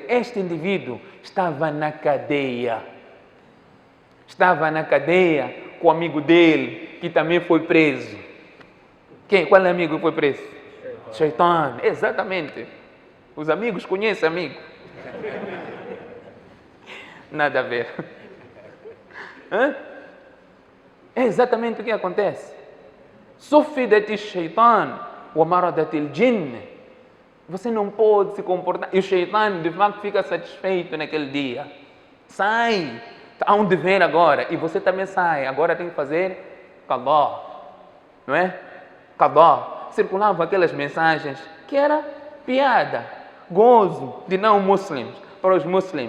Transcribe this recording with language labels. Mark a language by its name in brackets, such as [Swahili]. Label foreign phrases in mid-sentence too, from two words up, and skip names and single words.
[Portuguese] Este indivíduo estava na cadeia. Estava na cadeia com o amigo dele, que também foi preso. Qual é o amigo que foi preso? Shaitan, exatamente. Os amigos conhecem amigo. Nada a ver. É exatamente o que acontece. [Arabic] صفدت شيطان ومردة الجن. [Portuguese] Você não pode se comportar. E o shaitan, de facto, fica satisfeito naquele dia. Sai. Há um dever agora. E você também sai. Agora tem que fazer qadá. Não é? Qadá. Circulavam aquelas mensagens que era piada, gozo de não muçulmanos para os muçulmanos.